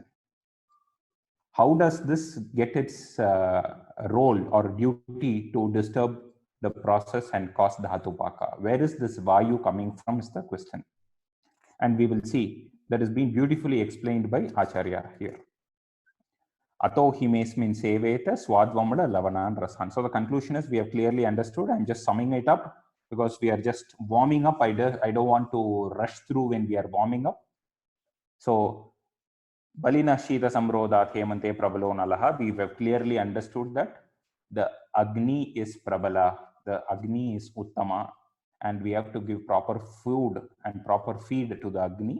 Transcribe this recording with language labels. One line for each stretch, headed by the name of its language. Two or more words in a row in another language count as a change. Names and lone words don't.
English: How does this get its role or duty to disturb the process and cause Dhatupaka? Where is this Vayu coming from is the question. And we will see that is being beautifully explained by Acharya here.
Sanskrit: अतो हिमेऽस्मिन् सेवेत स्वाद्वम्ल लवणान् रसान्.
English: So the conclusion is we have clearly understood. I'm just summing it up because we are just warming up. I don't want to rush through when we are warming up. So
Sanskrit: बलिना शीत संरोधाद् हेमन्ते प्रबलो ऽनलः,
English: we have clearly understood that the Agni is Prabala, the Agni is Uttama, and we have to give proper food and proper feed to the Agni.